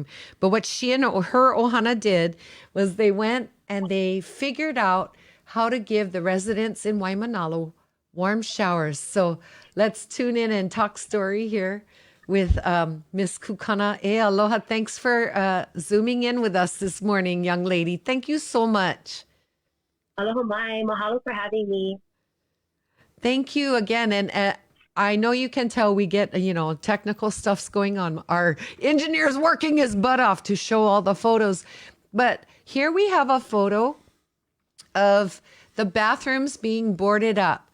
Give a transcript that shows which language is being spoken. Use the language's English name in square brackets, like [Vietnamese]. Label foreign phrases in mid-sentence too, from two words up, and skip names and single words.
[English] But what she and her ohana did was they went and they figured out how to give the residents in Waimanalo warm showers. So let's tune in and talk story here with Miss Kukana. Aloha. Thanks for zooming in with us this morning, young lady. Thank you so much. [Hawaiian] Aloha mai. [English] Mahalo for having me. Thank you again. And I know you can tell we get, technical stuff's going on. Our engineer's working his butt off to show all the photos. But here we have a photo of the bathrooms being boarded up.